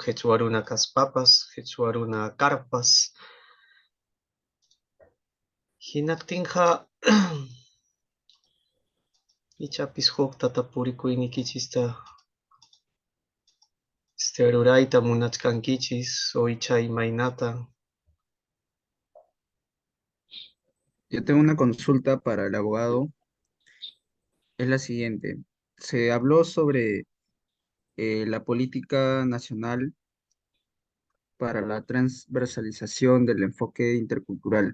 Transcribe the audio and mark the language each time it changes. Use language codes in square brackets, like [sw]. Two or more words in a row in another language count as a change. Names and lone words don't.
[qu] Quechuaruna kaspapas, quechuaruna carpas. Hinaktinja, ichapis hukta purikuynikichista rurayta munachkankichis, o ichay maynata. [es] Yo tengo una consulta para el abogado. Es la siguiente. Se habló sobre la política nacional para la transversalización del enfoque intercultural.